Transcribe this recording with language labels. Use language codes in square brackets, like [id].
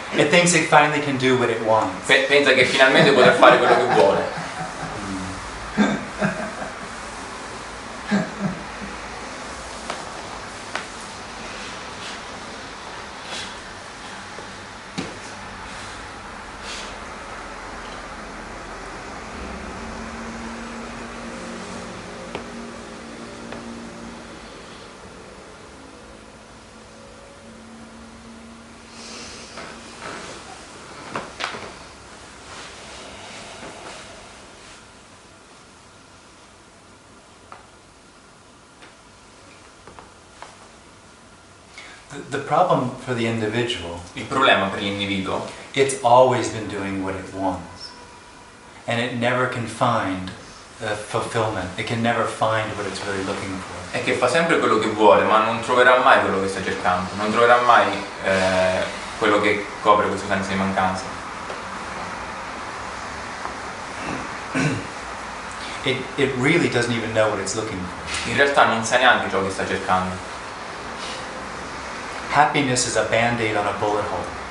[en] It thinks it finally can do what it wants. [it] Pensa che finalmente potrà fare quello che vuole. [en] The problem for the individual, [it] Il problema per l'individuo [en] it's always been doing what it wants. And it never can find fulfillment. It can never find what it's really looking for. [it] È che fa sempre quello che vuole, ma non troverà mai quello che sta cercando, non troverà mai quello che copre questo senso di mancanza. [en] It really doesn't even know what it's looking for. [it] In realtà non sa neanche ciò che sta cercando. [en] Happiness is a band-aid on a bullet hole.